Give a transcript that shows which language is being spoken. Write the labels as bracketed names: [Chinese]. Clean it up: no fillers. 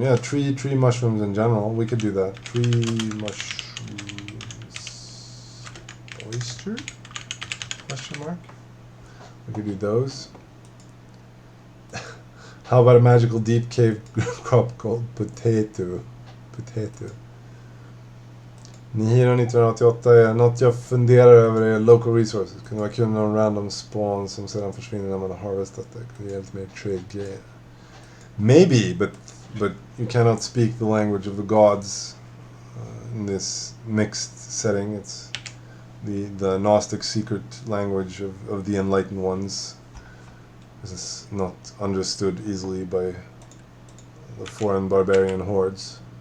[English] Yeah, tree mushrooms in general. We could do that. Tree mushrooms. Oyster? Question mark? We could do those. How about a magical deep cave crop called potato? Potato. [Swedish] Nihiro 1988 är något jag funderar över är [English] local resources. [Swedish] Kunde vara kul med någon random spawn som sedan försvinner när man har harvestat det. Kunde ge lite mer trade. [English] Maybe, but you cannot speak the language of the gods in this mixed setting. It's the Gnostic secret language of the enlightened ones. This is not understood easily by the foreign barbarian hordes.